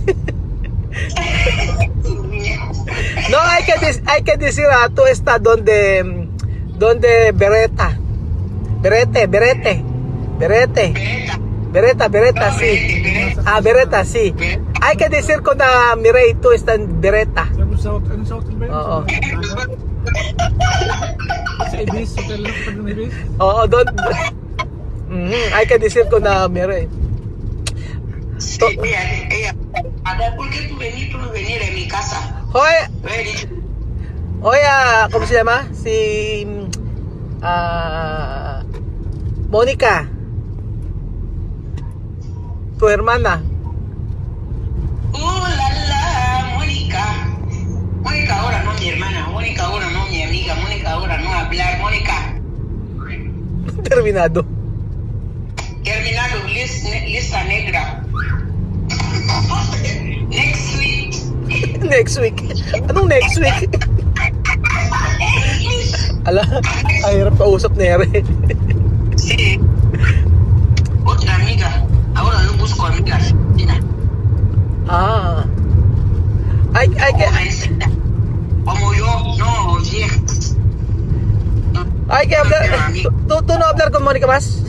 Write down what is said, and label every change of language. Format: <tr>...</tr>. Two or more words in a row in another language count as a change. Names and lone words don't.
<es>No, hay que decir, tú estás donde Beretta. Beretta, sí. Beretta, sí. Hay que decir con Mireille, tú estás en Beretta.</es> <tl>Ano sa hotel ba yun? Oo. Sa Ibis, hotel lang sa Ibis. Oo,</tl> <es>hay que decir con Mireille. Sí, ella, ¿por qué tú venir en mi casa? Hoy,</es> <en>Where did you?</en> <es>hoy, ¿cómo se llama? Si Mónica, tu hermana. La la, Mónica. Mónica ahora no mi hermana, Mónica ahora no mi amiga, Mónica ahora no hablar, Mónica. Terminado. Terminado, lista negra.</es> <en>Next week. Next week.</en> <tl>Anong</tl> <en>next week?</en> <tl>Ala, ay hirap kausap na Ere.</tl> <es>Sí. Otra amiga. Ahora no busco amigas. Mira. Ah. Ay, Jovencita. Como yo, no, viejas. hay que hablar. ¿Tú no hablar con Mónica más?</es>